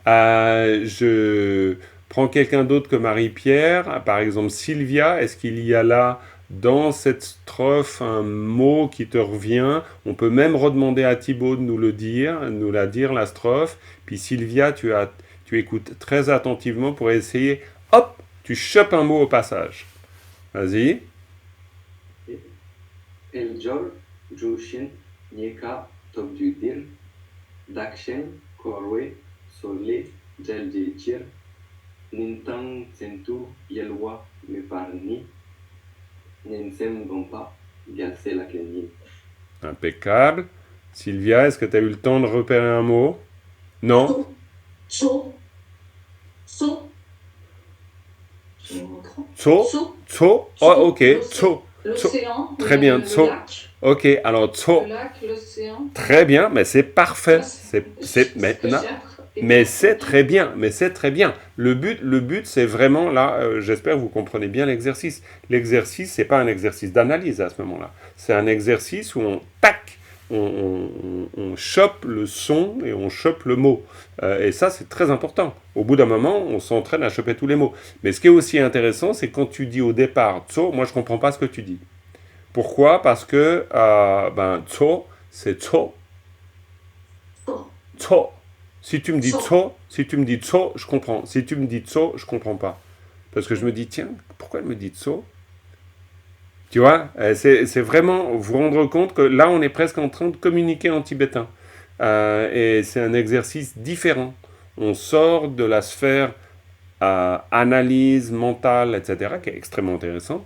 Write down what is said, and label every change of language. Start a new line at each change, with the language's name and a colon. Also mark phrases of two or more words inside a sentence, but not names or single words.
French: Je prends quelqu'un d'autre que Marie-Pierre, par exemple Sylvia, est-ce qu'il y a là, dans cette strophe, un mot qui te revient? On peut même redemander à Thibaut de nous la dire, la strophe. Puis Sylvia, tu écoutes très attentivement pour essayer, hop, tu chopes un mot au passage. Vas-y. Eljor, Jushin, Nieka, Tobjudir, Dakshen, Korwe, Sole, Jeljechir, Nintang, Sentu, Yelwa, Meparni, Ninsem Gompa, Galse la Kenyin. Impeccable. Sylvia, est-ce que tu as eu le temps de repérer un mot? Non? So. Tso. Oh, ok. Tso. L'océan. Très bien. Tso. Ok, alors Tso. Le lac, l'océan. Très bien, mais c'est parfait. Mais c'est très bien. Le but, c'est vraiment là. J'espère que vous comprenez bien l'exercice. L'exercice, c'est pas un exercice d'analyse à ce moment-là. C'est un exercice où on chope le son et on chope le mot. Et ça, c'est très important. Au bout d'un moment, on s'entraîne à choper tous les mots. Mais ce qui est aussi intéressant, c'est quand tu dis au départ tso, moi je ne comprends pas ce que tu dis. Pourquoi? Parce que tso, c'est tso. Tso. Si tu me dis tso, je comprends. Si tu me dis tso, je comprends pas. Parce que je me dis, tiens, pourquoi elle me dit tso? Tu vois, c'est vraiment vous rendre compte que là, on est presque en train de communiquer en tibétain. Et c'est un exercice différent. On sort de la sphère analyse mentale, etc., qui est extrêmement intéressante.